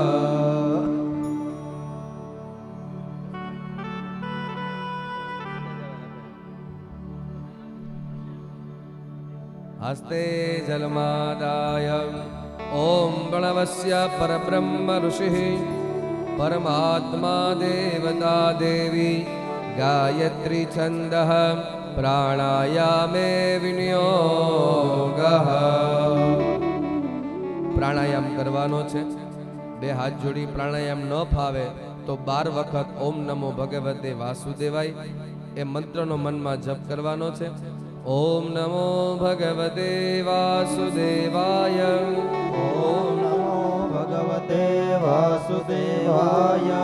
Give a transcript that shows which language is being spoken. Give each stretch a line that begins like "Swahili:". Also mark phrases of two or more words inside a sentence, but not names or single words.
Sanskrit: हस्ते जलमादाय ओम प्रणवस्य परब्रह्म ऋषिः परमात्मा देवता देवी गायत्री छन्दः प्राणायामे विनियोगः।
Gujarati: કરવાનો છે. બે હાથ જોડી પ્રાણાયામ ન ફાવે તો 12 વખત
Sanskrit: ओम नमो भगवते वासुदेवाय
Gujarati: એ મંત્રનો મનમાં જપ કરવાનો છે.
Sanskrit: ओम नमो भगवते वासुदेवाय. ओम नमो भगवते वासुदेवाय.